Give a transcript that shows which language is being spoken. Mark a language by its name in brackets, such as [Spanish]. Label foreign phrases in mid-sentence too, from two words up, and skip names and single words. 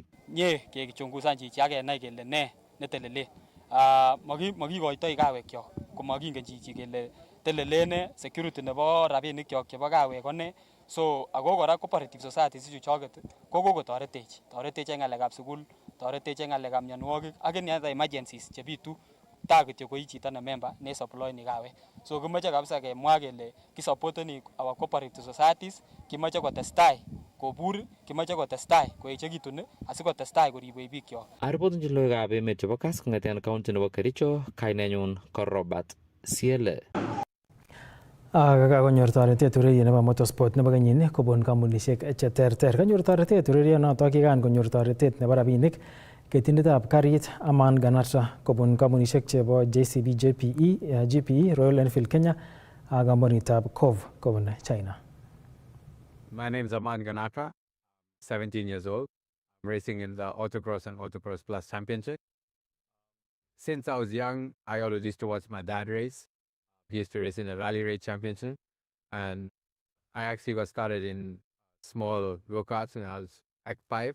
[Kalenjin] Nye kechungusan chichi ak kenai kele ne netelelen. Makikoitoi kawekyok komakingen chichi kele telelen security nebo rabinikyok chebo kawek kone. So ako kora [English] cooperative societies [Kalenjin] chuchoket ko kokotoretech. Toretech en ng'alekab sukul, toretech en ng'alekab mionwogik ak [English] any other emergencies [Kalenjin] chebitu ta kityo koi chito ne member ne supply ni kawek. So kimoche kabisa kemwa kele kisupporteni [English] our cooperative societies, [Kalenjin] kimoche kotestai kobur, kimoche kotestai koechekitun asikotestai koribwech bikyok. Aripotin logoiwekab emet chebo Kass kong'eten county nebo Kericho, kainenyun ko Robert Siele. Kakonyor toretet ureriet nebo motorsport nebo kenyini kobun kampunisiek cheterter. Kanyor toretet urerionoto kikan konyor toretet nebo rabinik ketindetab karit Aman Ganatra kobun kampunisiek chebo JCB GPE, Royal Enfield Kenya ak kampunitab Cove kobun China. [English] My name is Aman Ganatra, 17 years old. I'm racing in the Autocross and Autocross Plus Championship. Since I was young, I always used to watch my dad race. He used to race in the Rally Race Championship. And I actually got started in small go-karts when I was Act 5.